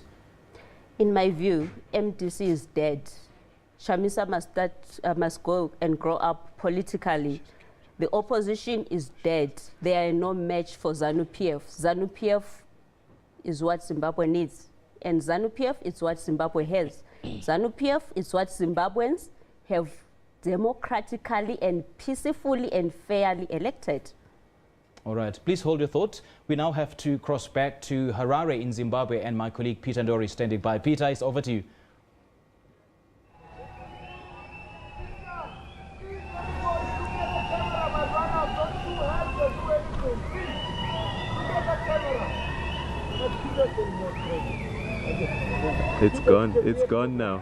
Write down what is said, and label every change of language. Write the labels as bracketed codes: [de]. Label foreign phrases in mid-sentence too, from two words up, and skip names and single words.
[en] In my view, MDC is dead. Shamisa must go and grow up politically. The opposition is dead. They are no match for ZANU-PF. ZANU-PF is what Zimbabwe needs. And ZANU-PF is what Zimbabwe has. ZANU-PF is what Zimbabweans have democratically and peacefully and fairly elected. All right, please hold your thought. We now have to cross back to Harare in Zimbabwe, and my colleague Peter Ndori standing by. Peter, it's over to you. It's gone. It's gone now.